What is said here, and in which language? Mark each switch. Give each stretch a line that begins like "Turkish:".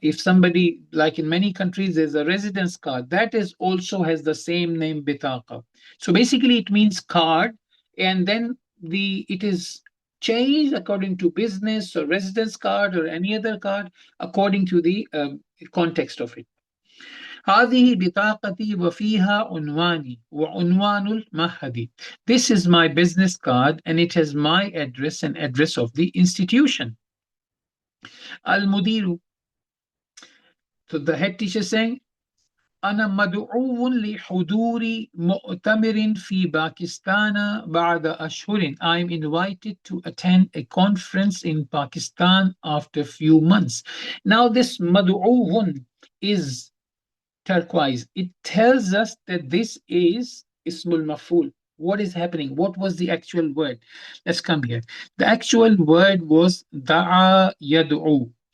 English: If somebody, like in many countries, there's a residence card, that is also has the same name, bitaqa. So basically, it means card, and then it is changed according to business or residence card or any other card according to the context of it.
Arabic: هذه بطاقتي وفيها عنواني وعنوان المعهد.
English: This is my business card and it has my address and address of the institution.
Arabic: المدير.
English: So the head teacher saying,
Arabic: أنا مدعو لحضور مؤتمر في باكستان بعد أشهر.
English: I'm invited to attend a conference in Pakistan after a few months. Now this مدعو is turquoise. It tells us that this is ismul maf'ul. What is happening? What was the actual word? Let's come here. The actual word was da'a yad'u.